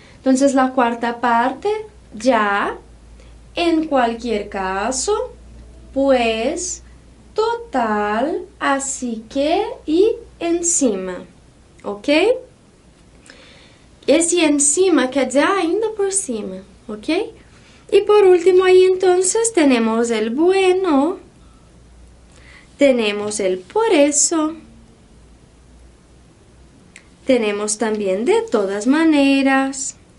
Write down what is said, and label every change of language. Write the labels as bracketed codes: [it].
[es] Entonces, la cuarta parte, ya, en cualquier caso, pues, total, así que y encima, ok? [pt] Esse encima quer dizer ainda por cima, ok? E por último aí, [es] entonces, tenemos el bueno, Tenemos el por eso. Tenemos también de todas maneras.